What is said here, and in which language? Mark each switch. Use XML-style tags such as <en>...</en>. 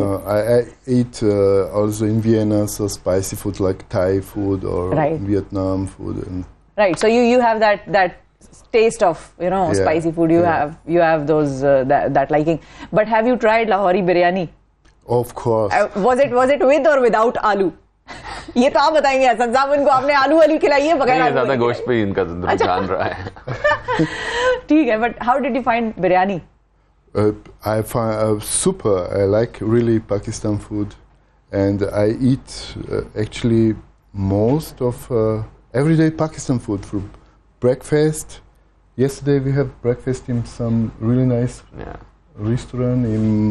<en>No, I eat also in Vienna, so spicy food like Thai food or Vietnam food. Right, so you have that taste of, spicy food. You have those, that liking. But have you tried Lahori biryani? Of course. Was it with or without aloo?</en> <ur>یہ تو آپ بتائیں گے حسن صاحب, ان کو آپ نے آلو والی کھلائی ہے بغیر آلو زیادہ گوشت پہ ان کا رجحان رہا ہے. ٹھیک ہے,</ur> <en>But how did you find biryani? I find super. I like really Pakistan food, and I eat actually most of everyday Pakistan food for breakfast. Yesterday we had breakfast in some really nice restaurant in</en>